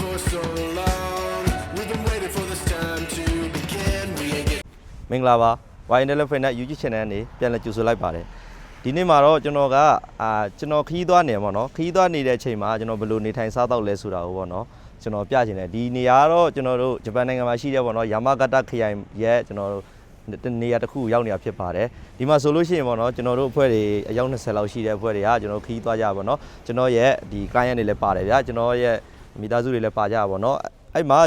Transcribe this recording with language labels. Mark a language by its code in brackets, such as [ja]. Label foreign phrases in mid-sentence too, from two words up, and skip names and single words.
[en] so long. We've been waiting for this time to begin. We ain't get [my] မင်္ဂလာပါ Wine Elephant နဲ့ YouTube channel နဲ့ပြန်လည်ကြိုဆိုလိုက်ပါတယ်ဒီနေ့မှာတော့ကျွန်တော်ကကျွန်တော်ခီးသွားနေပါတော့ခီးသွားနေတဲ့အချိန်မှာကျွန်တော်ဘယ်လိုနေထိုင်စားတော့လဲဆိုတာကိုပေါ့နော်ကျွန်တော်ပြချင်တယ်ဒီနေရာကတော့ကျွန်တော်တို့ဂျပန်နိုင်ငံမှာရှိတဲ့ပေါ့နော်ယာမဂတခရိုင်ရဲ့ကျွန်တော်တို့နေရာတစ်ခုရောက်နေတာဖြစ်ပါတယ်ဒီမှာဆိုလို့ရှိရင်ပေါ့နော်ကျွန်တော်တို့အဖွဲ့တွေအယောက်20လောက်ရှိတဲ့အဖွဲ့တွေကကျွန်တော်ခီးသွားကြပါတော့ကျွန်တော်ရဲ့ဒီ client တွေလည်းပါတယ်ဗျာကျွန်တော်ရဲ့မိသားစုတွေလည်းပါကြပါပေါ့နော်အဲ့မှာ